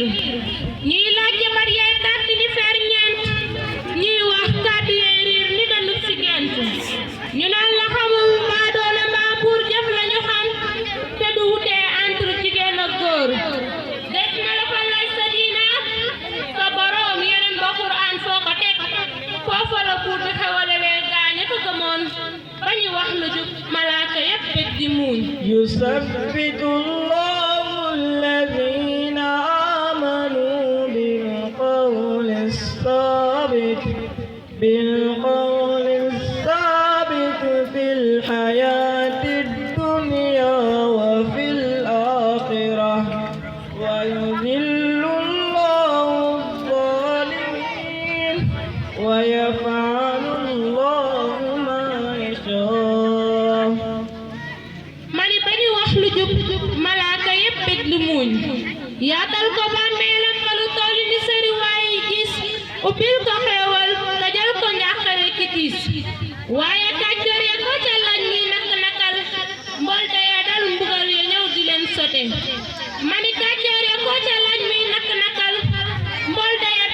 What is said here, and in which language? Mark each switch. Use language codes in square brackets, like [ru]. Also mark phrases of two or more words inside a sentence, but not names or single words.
[wo] ñuy laaj jabar yaay tàtt di fer ñeent ñuy wax kàddu yee riir ni daluk si gent ñu naan la xamul maa doona maa buur jëf lañu xam te du wutee entre jigéen ak góor des na la fa lay sa diina sa boroom yeneen ba Qur'an foo ko teg foofa la buur di xewalelee gaaña ko gëmoon ba ñu wax lu jub malaaka yépp bég di muuñ [ar] يثبت الله الذين آمنوا بالقول الثابت في الحياة الدنيا وفي الآخرة ويذل الله الظالمين ويفعل الله ما يشاء [wo] mani ba ñu wax lu jub malaaka yépp bég di muuñ yaatal ko bàmmeelam ba lu toll ni sëri waaye gis ubbil ko xeewal dajal ko njàqare ki tiis waaye kàccoor ya ko ca laaj ñuy nakal mbolte ya dal mbugal ya ñëw di leen sote mani kàccoor ya ko ca laaj muy nakal mbolte ya